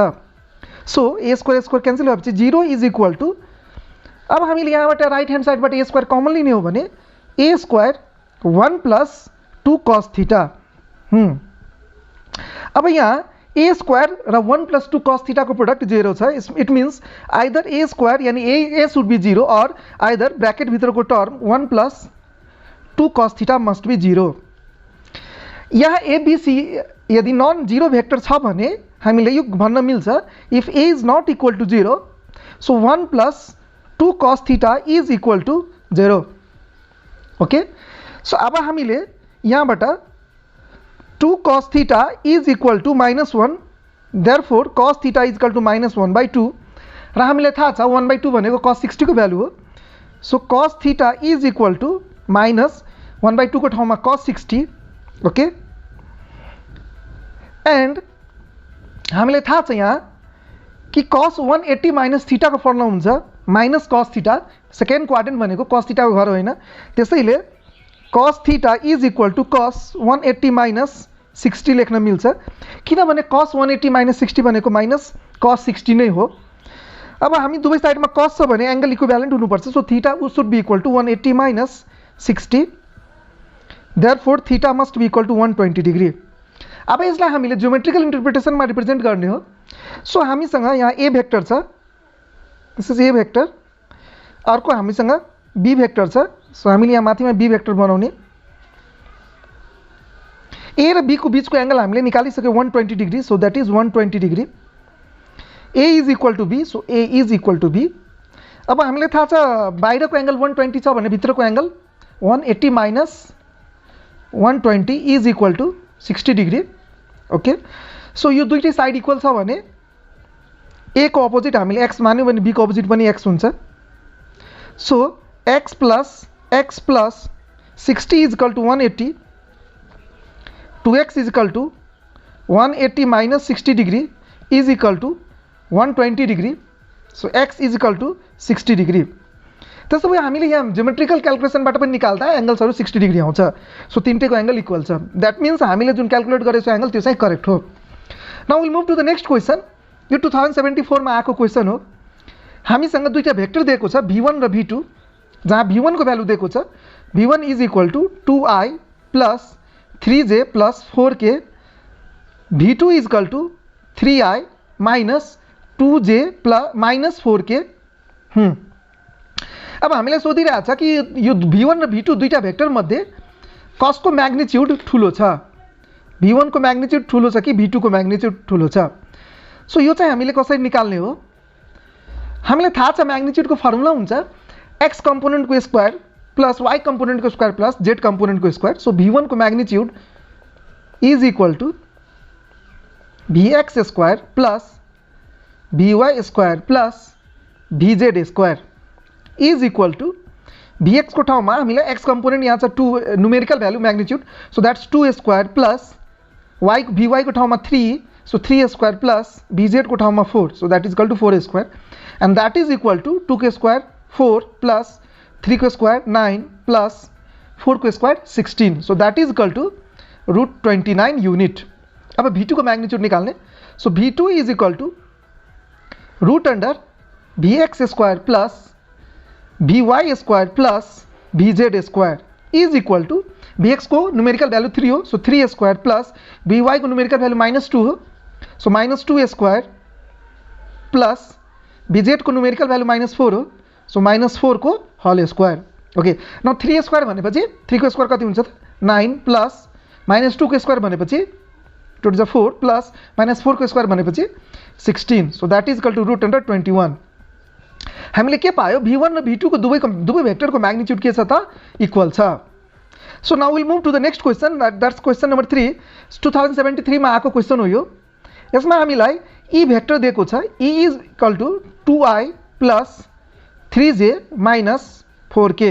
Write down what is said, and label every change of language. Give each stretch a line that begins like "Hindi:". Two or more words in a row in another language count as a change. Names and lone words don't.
English: so a square square cancel
Nepali: भएपछि 0
English: is equal to,
Nepali: अब हामीले यहाँबाट
English: right hand sideबाट a square common
Nepali: लिने हो भने
English: a square 1 plus 2 cos theta.
Nepali: अब यहाँ
English: a square
Nepali: र
English: 1 plus 2 cos theta
Nepali: को प्रोडक्ट 0 छ।
English: it means either a square यानी a should be 0 और either bracket
Nepali: भित्र को
English: term 1 plus 2 cos theta must be 0.
Nepali: यहाँ एबीसी यदि
English: non zero vector
Nepali: छ भने हामीले यो भन्न मिल्छ
English: if a is not equal to 0 so 1 plus 2 cos theta is equal to 0. okay, so
Nepali: अब हामीले यहाँबाट
English: 2 cos theta is equal to -1, therefore cos theta is equal to -1/2
Nepali: र हामीलाई थाहा छ 1/2 भनेको cos 60 को भ्यालु हो।
English: so cos theta is equal to -1/2
Nepali: को ठाउँमा
English: cos 60। okay, and
Nepali: हामीलाई थाहा छ यहाँ कि
English: cos 180 minus theta
Nepali: को फर्मुला हुन्छ
English: minus cos theta, second quadrant
Nepali: भनेको
English: cos theta
Nepali: को घर होइन, त्यसैले
English: cos theta is equal to cos 180 minus 60
Nepali: लेख्न मिल्छ, किनभने
English: cos 180 minus 60
Nepali: भनेको
English: minus cos 60
Nepali: नै हो। अब हामी दुवै साइडमा cos छ भने
English: angle equivalent
Nepali: हुनुपर्छ।
English: so theta should be equal to 180 minus 60, therefore theta must be equal to 120 degree.
Nepali: अब यसलाई हामीले
English: geometrical interpretationमा
Nepali: रिप्रेजेन्ट गर्ने हो। सो हामीसँग यहाँ
English: a vector
Nepali: छ,
English: this is a vector,
Nepali: अर्को हामीसँग
English: b vector
Nepali: छ। सो हामीले यहाँ माथिमा
English: b vector
Nepali: बनाउने, ए र बी को बीच को एंगल हामीले निकालिसक्यो 120 डिग्री।
English: so that is 120 degree. a is equal to b, so a is equal to b.
Nepali: अब हामीलाई थाहा छ बाहिरको एंगल 120 छ भने भित्रको एंगल
English: 180 minus 120 is equal to 60 degree. okay, so
Nepali: यो दुईटै साइड इक्वल छ भने ए को अपोजिट हामीले एक्स मान्यो भने बी को अपोजिट पनि एक्स हुन्छ।
English: so x plus 60 is equal to 180, 2x is equal to 180 minus 60 degree is equal to 120 degree. so x is equal to 60 degree.
Nepali: त्यसो भए हामीले यहाँ
English: geometrical calculationबाट
Nepali: पनि निकाल्दा एंगल्सहरु 60 डिग्री आउँछ। सो तीनटैको एंगल इक्वल छ। दैट मीन्स हामीले जुन क्याल्कुलेट गरेको एंगल त्यो चाहिँ करेक्ट हो।
English: now will move to the next question.
Nepali: यो 2074 मा आएको क्वेशन हो। हामीसँग दुईटा भेक्टर दिएको छ v1 र v2, जहाँ v1 को भ्यालु दिएको छ
English: v1 is equal to 2i plus 3j plus 4k, v2 is equal to 3i minus 2j plus minus 4k.
Nepali: अब हामीलाई सोधिरहेको छ कि यो v1 र v2 दुईटा भेक्टर मध्ये कसको म्याग्निट्युड ठुलो छ, v1 को म्याग्निट्युड ठुलो छ कि v2 को म्याग्निट्युड ठुलो छ। सो यो चाहिँ हामीले कसरी निकाल्ने हो? हामीलाई थाहा छ म्याग्निट्युडको फर्मुला हुन्छ x कम्पोनेन्टको
English: square plus
Nepali: y कम्पोनेन्टको
English: square plus
Nepali: z कम्पोनेन्टको स्क्वायर।
English: so v1 को magnitude is equal to vx square plus vy square plus vz square is equal to vx को
Nepali: ठाउँमा हामीलाई x कम्पोनेन्ट यहाँ छ
English: 2 numerical value magnitude, so that's 2 square plus
Nepali: vy को ठाउँमा 3,
English: so 3 square plus
Nepali: vz को ठाउँमा 4,
English: so that is equal to 4 square and that is equal to 2 को square 4 plus 3 को square 9 plus 4 को square 16, so that is equal to √29 unit।
Nepali: अब v2 को मैग्नीट्यूड निकाल्ने।
English: so v2 is equal to √vx square plus vy square plus vz square is equal to vx को numerical value 3 हो, so 3 square plus vy को numerical value -2 हो, so -2 square plus vz को numerical value -4 हो, so -4 को whole square। okay, now 3 square
Nepali: भनेपछि 3 को स्क्वायर कति हुन्छ त 9 प्लस -2 को स्क्वायर भनेपछि 2 to 4 प्लस -4 को स्क्वायर भनेपछि 16,
English: so that is equal to √21.
Nepali: हामीले के पायो? v1 र v2 को दुवै भेक्टरको म्याग्निट्युड के छ त इक्वल छ।
English: so now will move to the next question, that's question number 3.
Nepali: 2073 मा आएको क्वेशन हो यो। यसमा हामीलाई
English: e vector
Nepali: दिएको छ,
English: e is equal to 2i plus 3j minus 4k.